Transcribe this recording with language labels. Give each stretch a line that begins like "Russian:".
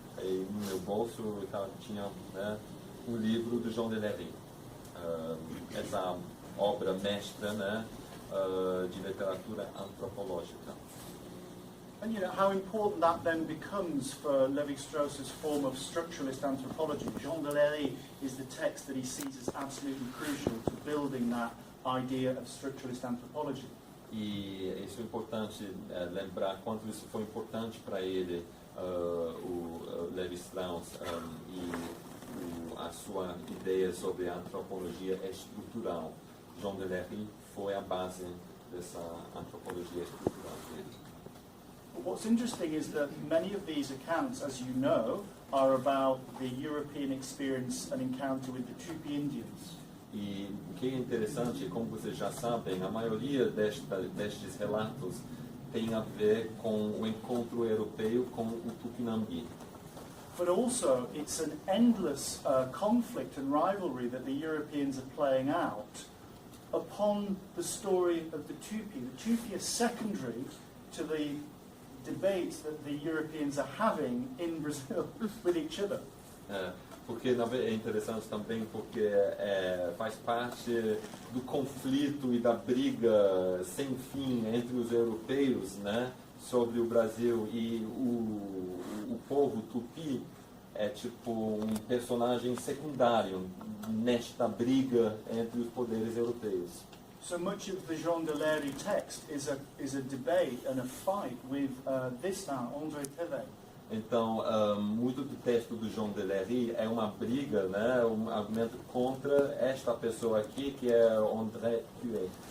Portuguese: E no meu bolso tinha, né, livro do Jean de Lery, essa obra mestra, né, de literatura antropológica.
English: And you know how important that then becomes for Lévi-Strauss's form of structuralist anthropology. Jean de Lery is the text that he sees as absolutely crucial to building that idea of structuralist anthropology.
Portuguese: E isso é importante lembrar quanto isso foi importante para ele, o Lévi-Strauss, e a sua ideia sobre a antropologia estrutural. Jean de Lery foi a base dessa antropologia estrutural dele.
English: What's interesting is that many of these accounts, as you know, are about the European experience and encounter with the Tupi Indians.
Portuguese: E o que é interessante, como vocês já sabem, a maioria destes relatos tem a ver com o encontro europeu com o Tupinambi.
English: But also, it's an endless conflict and rivalry that the Europeans are playing out upon the story of the Tupi. The Tupi are secondary to the debates that the Europeans are having in Brazil with each other.
Portuguese: Porque é interessante também porque faz parte do conflito e da briga sem fim entre os europeus, né, sobre o Brasil, e o povo tupi é tipo um personagem secundário nesta briga entre os poderes europeus.
English: So much of the Jean de Lery text is a debate and a fight with this now, André Thévet.
Portuguese: Então, muito do texto do Jean de Lery é uma briga, né, um argumento contra esta pessoa aqui, que é André Thévet.